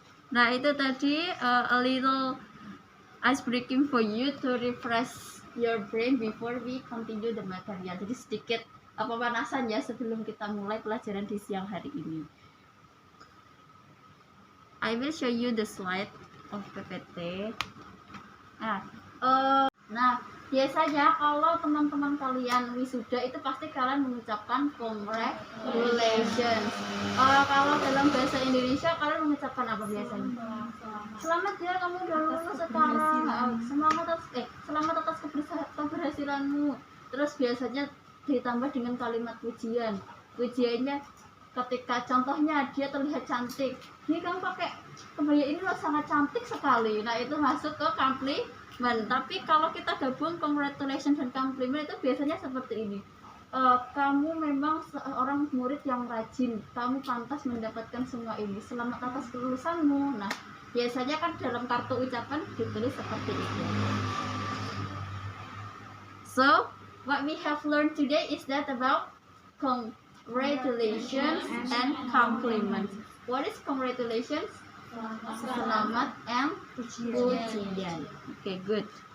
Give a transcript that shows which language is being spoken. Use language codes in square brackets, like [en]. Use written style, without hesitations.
[id] Nah, itu tadi [en] a little ice breaking for you to refresh your brain before we continue the material. [id] Jadi sedikit pemanasan ya sebelum kita mulai pelajaran di siang hari ini. [en] I will show you the slide of PPT. [id] Nah, biasanya kalau teman-teman kalian wisuda itu pasti kalian mengucapkan congratulations. Kalau dalam bahasa Indonesia kalian mengucapkan apa biasanya? Selamat ya, kamu udah lulus sekarang. Selamat atas keberhasilanmu. Terus biasanya ditambah dengan kalimat pujian. Pujiannya ketika contohnya dia terlihat cantik. Ini kamu pakai kebaya ini loh sangat cantik sekali. Nah, itu masuk ke compliment. Tapi kalau kita gabung congratulations dan compliment itu biasanya seperti ini. Kamu memang seorang murid yang rajin. Kamu pantas mendapatkan semua ini. Selamat atas kelulusanmu. Nah, biasanya kan dalam kartu ucapan ditulis seperti itu. [en] So, what we have learned today is that about congratulations and compliment. What is congratulations? [id] Selamat [en] and [id] pujian. [en] Okay, good.